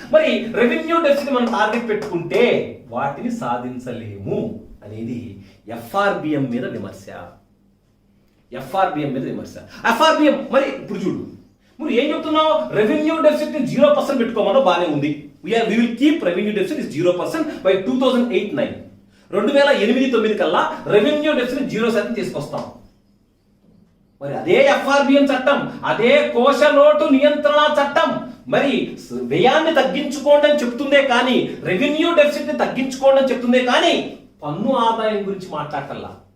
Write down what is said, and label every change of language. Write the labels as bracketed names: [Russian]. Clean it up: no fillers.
[Telugu] మరి revenue deficit మనం target పెట్టుకుంటే వాటిని సాధించలేము అనేది ఎఫ్ఆర్బిఎం మీద విమర్శ. ఎఫ్ఆర్బిఎం మరి ఇప్పుడు చూడు, మీరు ఏం చెప్తున్నావు, రెవెన్యూ డెఫిసిట్ 0% పెట్టుకోమనో బాగానే ఉంది. [English] we will keep revenue deficit is 0% by 2008-9. [Telugu] 2008-9 కల్లా రెవెన్యూ డెఫిసిట్ 0% తీసుకొస్తాం. మరి అదే ఎఫ్ఆర్బిఎం చట్టం, అదే కోశ లోటు నియంత్రణ చట్టం మరి వ్యయాన్ని తగ్గించుకోండి అని చెప్తుందే కానీ, రెవెన్యూ డెఫిసిట్ ని తగ్గించుకోండి అని చెప్తుందే కానీ పన్ను ఆదాయం గురించి మాట్లాడటల్లా.